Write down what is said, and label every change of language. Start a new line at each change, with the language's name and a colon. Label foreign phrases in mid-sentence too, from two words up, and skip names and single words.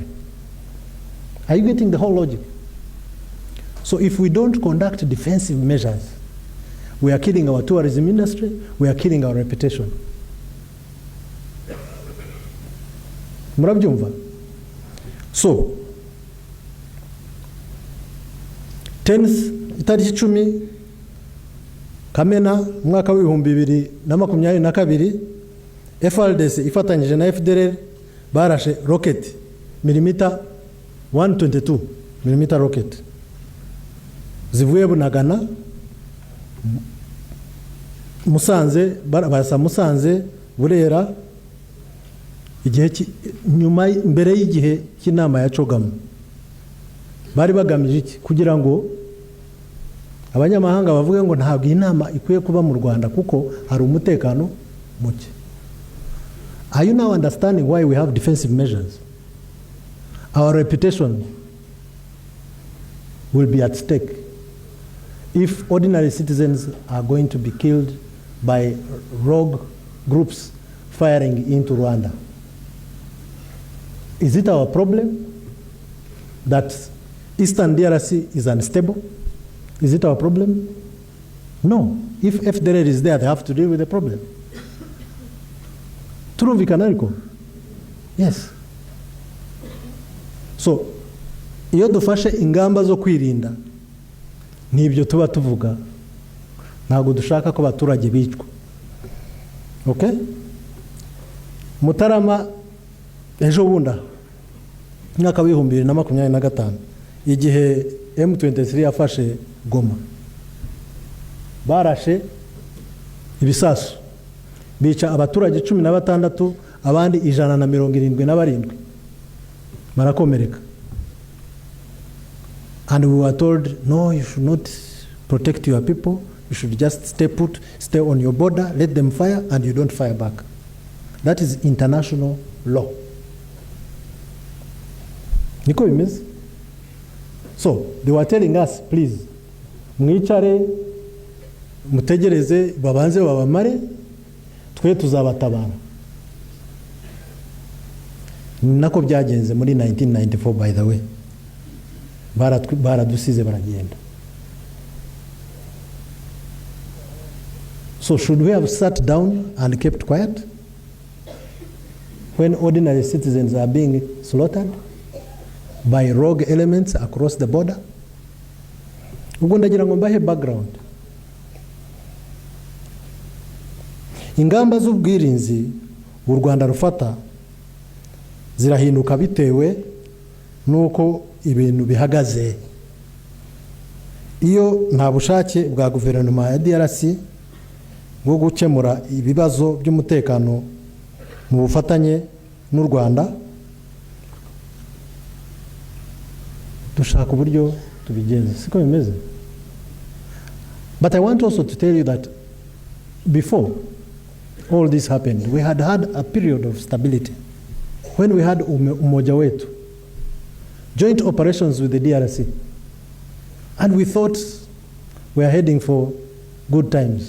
English: Are you getting the whole logic? So if we don't conduct defensive measures, we are killing our tourism industry, we are killing our reputation.
Kinyarwanda: Murabyumva?
English: So, 10th,
Kinyarwanda: itariki 10 Kamena mwaka w'2022, FRDC ifatanyije na Fdlr barashe
English: rocket millimeter 122 millimeter rocket
Kinyarwanda: zivuye Bunagana, Musanze, barasa Musanze, Burera, igihe nyuma mbere y'igihe cy'inama ya Cogamo. Bari bagamije iki? Kugira ngo abanyamahanga bavuge ngo ntabwo inama ikwiye kuba mu Rwanda kuko hari umutekano muke.
English: Are you now understanding why we have defensive measures? Our reputation will be at stake if ordinary citizens are going to be killed by rogue groups firing into Rwanda. Is it our problem that Eastern DRC is unstable? Is it our problem? No. If Fdlr is there, they have to deal with the problem.
Kinyarwanda: Turumvikana ariko? Yes. So, iyo dufashe ingamba zo kwirinda n'ibyo tuba tuvuga, ntabwo dushaka ko abaturage bicwa. Okay? Mutarama ejo bunda mwaka wa 2025 igihe M23 yafashe Goma, barashe ibisasu bica abaturage 16, abandi 177 barakomereka.
English: And we were told, no, you should not protect your people. You should just stay put, stay on your border, let them fire, and you don't fire back. That is international law.
Kinyarwanda: Niko bimeze.
English: So, they were telling us, please,
Kinyarwanda: mwicare, mutegereze, babanze babamare, twe tuzabatabara. Nako byagenze muri 1994,
English: by the way.
Kinyarwanda: Baradusize baragenda.
English: So should we have sat down and kept quiet when ordinary citizens are being slaughtered by rogue elements across the border?
Kinyarwanda: Ubwo ndagira ngo mbahe background. Ingamba z'ubwirinzi u Rwanda rufata zirahinduka bitewe nuko ibintu bihagaze. Iyo nta bushake bwa guverinoma ya DRC bwo gukemura ibibazo by'umutekano mu bufatanye n'u Rwanda, dushaka uburyo tubigenza. Siko bimeze.
English: But I want also to tell you that before all this happened, we had a period of stability when we had
Swahili: umoja wetu,
English: joint operations with the DRC, and we thought we are heading for good times.